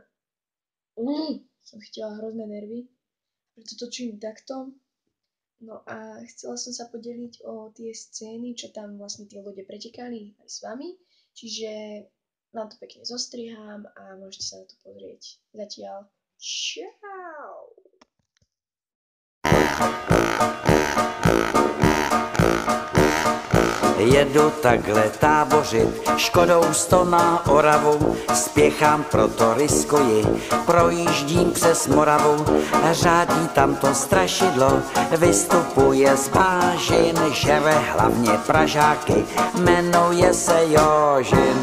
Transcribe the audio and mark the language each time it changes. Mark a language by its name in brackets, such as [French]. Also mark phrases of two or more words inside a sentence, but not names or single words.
[Slovak] som chytila hrozné nervy, preto točím takto. No a chcela som sa podeliť o tie scény, čo tam vlastne tie ľudia pretekali aj s vami, čiže vám to pekne zostrihám a môžete sa na to pozrieť. Zatiaľ čau! [Czech] Jedu takhle tábořit, Škodou 100 na Oravu, spěchám, proto riskuji, projíždím přes Moravu, řádí tam to strašidlo, vystupuje z bážin, žere hlavně Pražáky, jmenuje se Jožin.